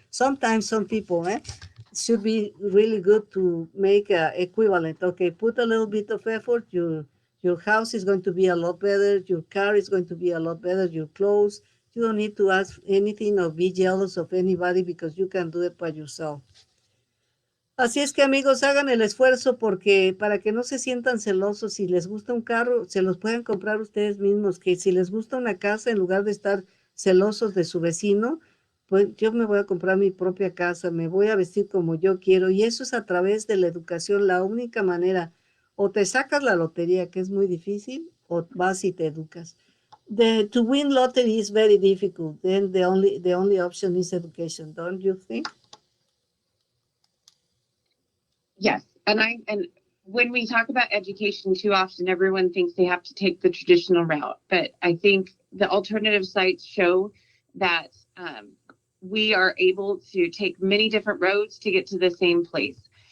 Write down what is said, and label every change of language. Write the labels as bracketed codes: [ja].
[en] Sometimes some people, should be really good to make equivalent. Okay, put a little bit of effort. Your house is going to be a lot better. Your car is going to be a lot better. Your clothes. You don't need to ask anything or be jealous of anybody because you can do it by yourself. [es] Así es que amigos, hagan el esfuerzo porque para que no se sientan celosos, si les gusta un carro, se los pueden comprar ustedes mismos, que si les gusta una casa, en lugar de estar celosos de su vecino, pues yo me voy a comprar mi propia casa, me voy a vestir como yo quiero, y eso es a través de la educación, la única manera. O te sacas la lotería, que es muy difícil, o vas y te educas. [en] To win lottery is very difficult, then the only option is education, don't you think? Yes, and when we talk about education, too often everyone thinks they have to take the traditional route, but I think the alternative sites show that we are able to take many different roads to get to the same place.